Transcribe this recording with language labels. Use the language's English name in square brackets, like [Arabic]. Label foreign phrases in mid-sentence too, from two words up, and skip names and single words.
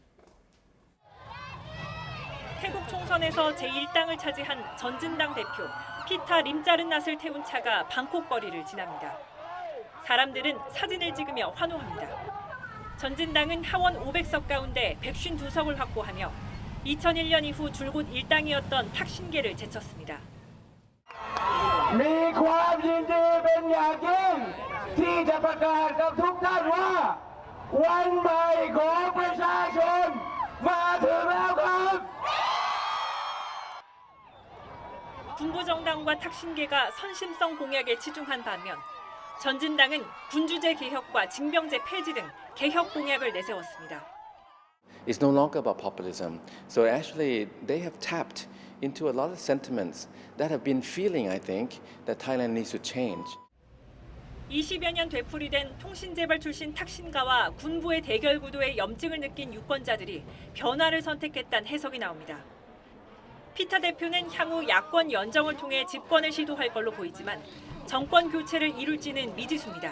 [Korean] 태국 총선에서 제1당을 차지한 전진당 대표 피타 림짜르낫을 태운 차가 방콕 거리를 지납니다. 사람들은 사진을 찍으며 환호합니다. 전진당은 하원 500석 가운데 152석을 확보하며 2001년 이후 줄곧 1당이었던 탁신계를 제쳤습니다. [Thai] มีความยินดีเป็นอย่างยิ่งที่จะประกาศกับทุกท่านว่าวันใหม่ของประชาชนมาถึงแล้วครับ [Korean] 군부정당과 탁신계가 선심성 공약에 치중한 반면 전진당은 군주제 개혁과 징병제 폐지 등 개혁 공약을 내세웠습니다. [English] It's no longer about populism. So actually, they have tapped into a lot of sentiments that have been feeling, I think, that Thailand needs to change. [Korean] 20여 년 되풀이된 통신재벌 출신 탁신가와 군부의 대결 구도에 염증을 느낀 유권자들이 변화를 선택했다는 해석이 나옵니다. 피타 대표는 향후 야권 연정을 통해 집권을 시도할 걸로 보이지만 정권 교체를 이룰지는 미지수입니다.